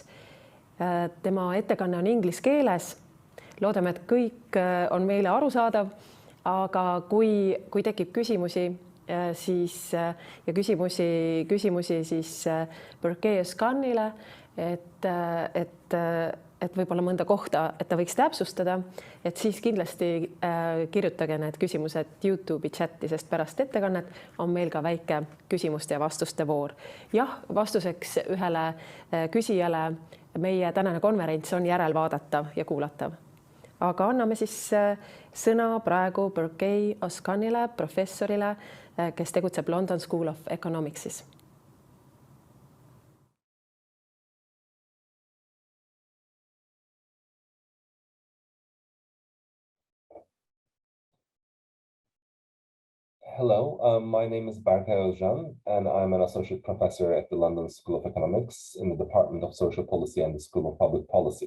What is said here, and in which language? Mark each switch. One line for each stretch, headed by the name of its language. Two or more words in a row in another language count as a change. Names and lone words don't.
Estonian: Tema ettekanne on inglise keeles. Loodame, et kõik on meile arusaadav, aga kui tekib küsimusi, siis Berkay Özcanile, et võib-olla mõnda kohta, et ta võiks täpsustada, et siis kindlasti kirjutage need küsimused YouTube'i chati, sest pärast ettekannet on meil ka väike küsimuste ja vastuste voor. Jah, vastuseks ühele küsijale meie tänane konverents on järelvaadatav ja kuulatav. Aga anname siis sõna praegu Berkay Özcanile, professorile, kes tegutseb London School of Economicsis.
English: Hello, my name is Berkay Özcan, and I'm an associate professor at the London School of Economics in the Department of Social Policy and the School of Public Policy.